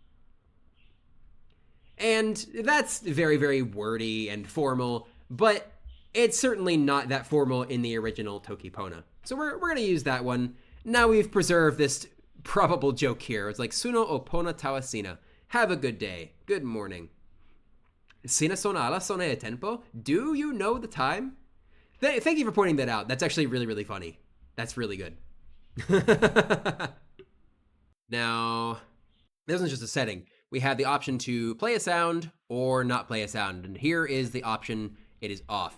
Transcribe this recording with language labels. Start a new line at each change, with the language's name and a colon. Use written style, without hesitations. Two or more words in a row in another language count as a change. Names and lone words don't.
English: And that's very, very wordy and formal, but it's certainly not that formal in the original Tokipona. So we're going to use that one. Now we've preserved this probable joke here. It's like,
Toki Pona: Suno o Pona Tawasina.
English: Have a good day. Good morning.
Toki Pona: Sina sona ala sona e tempo?
English: Do you know the time? Thank you for pointing that out. That's actually really, really funny. That's really good. Now, this one's just a setting. We have the option to play a sound or not play a sound. And here is the option. It is off.